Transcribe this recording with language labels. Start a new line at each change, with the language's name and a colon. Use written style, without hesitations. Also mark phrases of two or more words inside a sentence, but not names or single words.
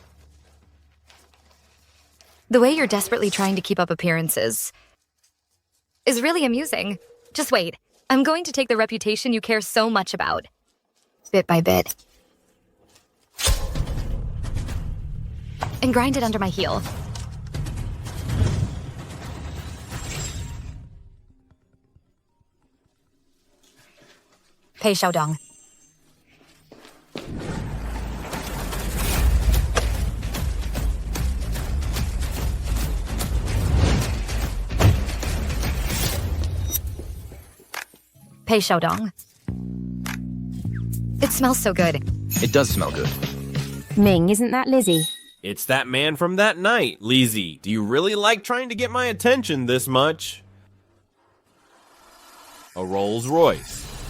English: The way you're desperately trying to keep up appearances is really amusing. Just wait. I'm going to take the reputation you care so much about, bit by bit, and grind it under my heel. Pei showdown. Pei showdown. It smells so good. It does smell good. Ming, isn't that Lizzie? It's that man from that night, Lizzie. Do you really like trying to get my attention this much? A Rolls Royce.